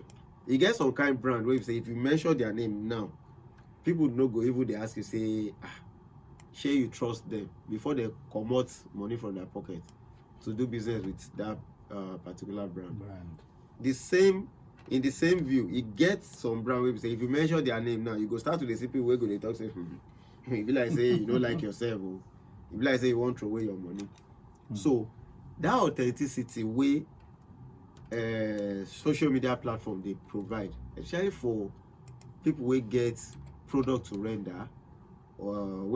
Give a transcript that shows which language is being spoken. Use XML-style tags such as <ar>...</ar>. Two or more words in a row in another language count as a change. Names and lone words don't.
<pcm>You get some kind of brand where you say if you mention their name now, people no go even they ask you say share you trust them before they come out money from their pocket to do business with that particular brand. The same in the same view, e get some brand wey be say if you mention their name now, you go start to dey see people wey go dey talk say e be like say you no like yourself o, e be like say you wan throw away your money. So that authenticity wey social media platform dey provide, especially for people wey get product to render, or wey</pcm>